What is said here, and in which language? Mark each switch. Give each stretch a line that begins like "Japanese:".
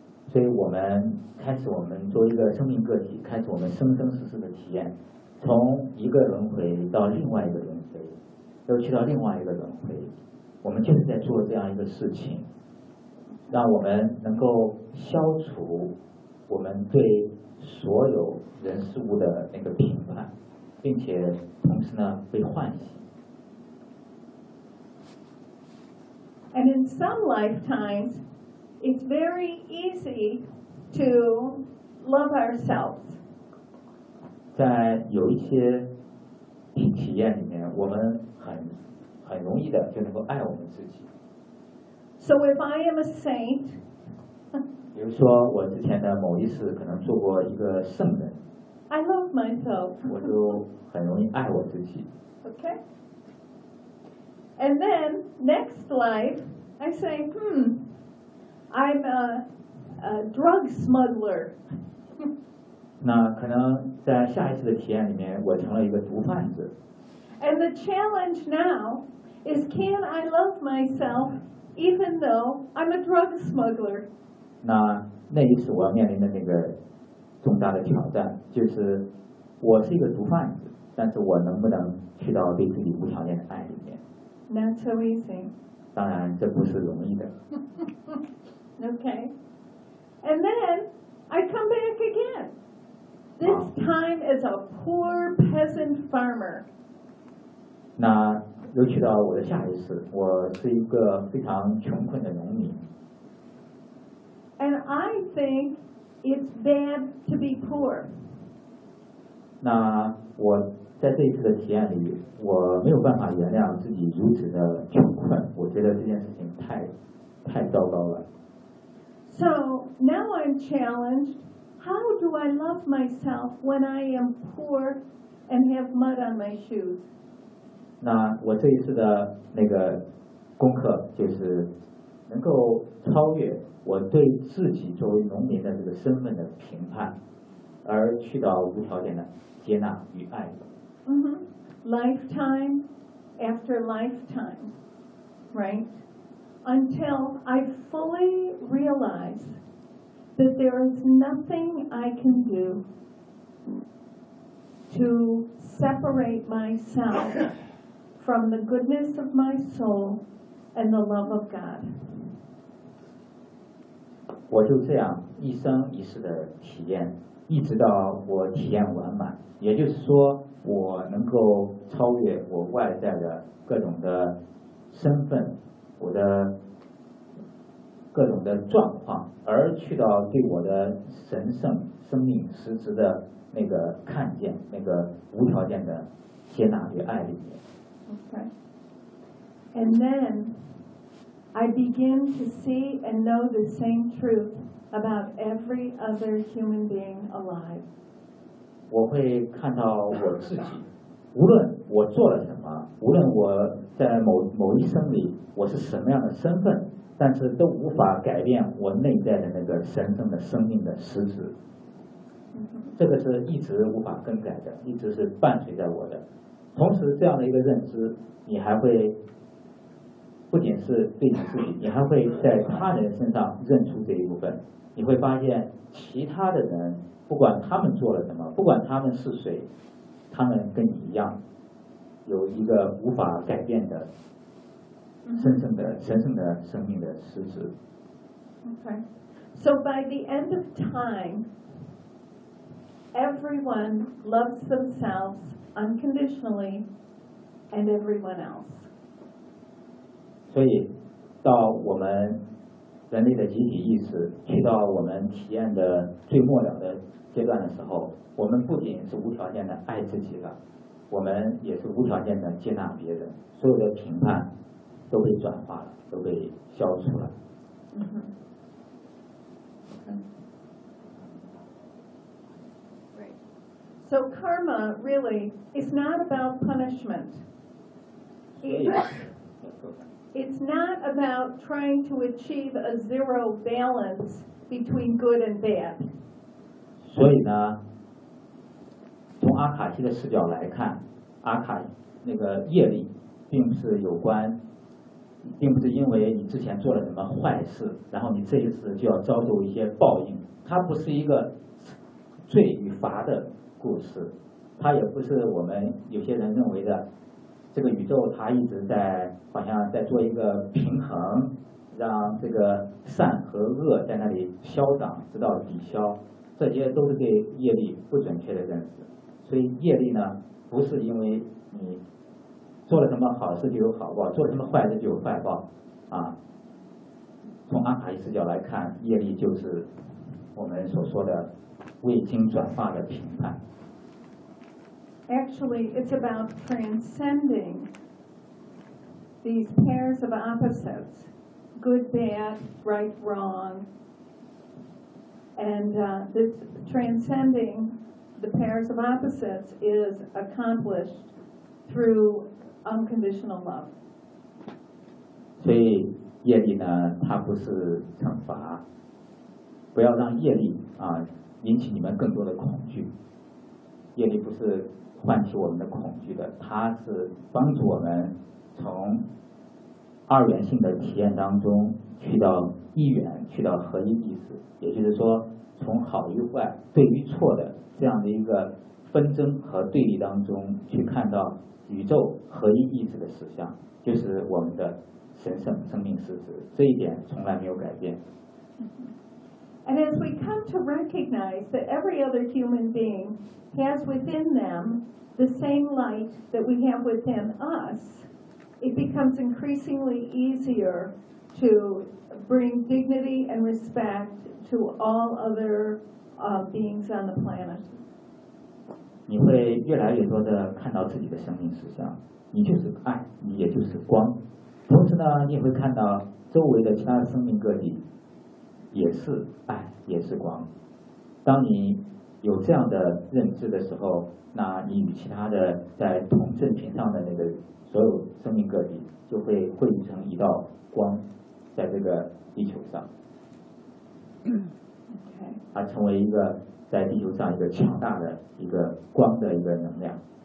Chinese: 所以我们开始，我们作为一个生命个体，开始我们生生世世的体验，从一个轮回到另外一个轮回，又去到另外一个轮回。我们就是在做这样一个事情，让我们能够消除我们对所有人事物的那个评判，并且同时呢被唤醒。
English: And in some lifetimes, it's very easy to love ourselves.
Chinese: 在有一些体验里面，我们很容易的就能够爱我们自己。
English: So if I am a saint.
Chinese: 比如说我之前的某一次可能做过一个圣人，
English: I love myself.
Chinese: 我就很容易爱我自己。
English: Okay. And then next life I say, I'm a drug smuggler.
Chinese: 那可能在下一次的体验里面我成了一个毒贩子。
English: And the challenge now is, can I love myself even though I'm a drug smuggler?
Chinese: 那一次我要面临的那个重大的挑战，就是我是一个毒贩子，但是我能不能去到对自己无条件的爱里面？
English: Not so easy.
Chinese: 当然这不是容易的。
English: Okay. And then I come back again. This time as a poor peasant farmer.
Chinese: 那又去到我的下一次，我是一个非常穷困的农民。
English: And I think it's bad to be poor.
Chinese: 那我在这一次的体验里，我没有办法原谅自己如此的穷困，我觉得这件事情太糟糕了。
English: So now I'm challenged, how do I love myself when I am poor and have mud on my shoes?
Chinese: 那我这一次的那个功课就是能够超越我对自己作为农民的这个身份的评判，而去到无条件的接纳与爱。
English: Lifetime after lifetime, right? Until I fully realize that there is nothing I can do to separate myself from the goodness of my soul and the love of God.
Chinese: 我就这样一生一世的体验，一直到我体验完满，也就是说我能够超越我外在的各种的身份，我的各种的状况，而去到对我的神圣生命实质的那个看见，那个无条件的接纳与爱里面。
English: OK. And thenI begin to see and know the same truth about every other human being alive.
Chinese: 我会看到我自己，无论我做了什么，无论我在某一生里我是什么样的身份，但是都无法改变我内在的那个神圣的生命的实质。这个是一直无法更改的，一直是伴随在我的。同时，这样的一个认知，你还会。不仅是对你自己，你还会在他人身上认出这一部分。你会发现其他的人，不管他们做了什么，不管他们是谁，他们跟你一样有一个无法改变的真正的神圣的生命的实质。
English: Okay. So by the end of time, everyone loves themselves unconditionally and everyone else.
Chinese: 所以到我们人类的集体意识去到我们体验的最末了的阶段的时候，我们不仅是无条件的爱自己了，我们也是无条件的接纳别人，所有的评判都被转化了，都被消除了。
English: So karma really is not about punishment. It's not about trying to achieve a zero balance between good and bad.
Chinese: 所以呢，从阿卡西的视角来看，阿卡那个业力并不是有关，并不是因为你之前做了什么坏事，然后你这一次就要遭受一些报应。它不是一个罪与罚的故事，它也不是我们有些人认为的这个宇宙它一直在好像在做一个平衡，让这个善和恶在那里消长，直到抵消。这些都是对业力不准确的认识。所以业力呢，不是因为你做了什么好事就有好报，做了什么坏事就有坏报啊。从阿卡西视角来看，业力就是我们所说的未经转化的评判。
English: Actually, it's about transcending these pairs of opposites, good, bad, right, wrong, and this transcending the pairs of opposites is accomplished through unconditional love.
Chinese: 所以业力呢，它不是惩罚，不要让业力啊引起你们更多的恐惧。业力不是唤起我们的恐惧的，它是帮助我们从二元性的体验当中去到一元，去到合一意识，也就是说从好与坏、对与错的这样的一个纷争和对立当中去看到宇宙合一意识的实相，就是我们的神圣生命实质，这一点从来没有改变。
English: And as we come to recognize that every other human being has within them the same light that we have within us, it becomes increasingly easier to bring dignity and respect to all other beings on the planet.
Chinese: 你会越来越多的看到自己的生命实相，你就是爱，你也就是光。同时呢，你会看到周围的其他生命个体也是爱，也是光。当你有这样的认知的时候，那你与其他的在同振频上的那个所有生命个体就会汇聚成一道光，在这个地球上，它成为一个在地球上一个强大的一个光的一个能量。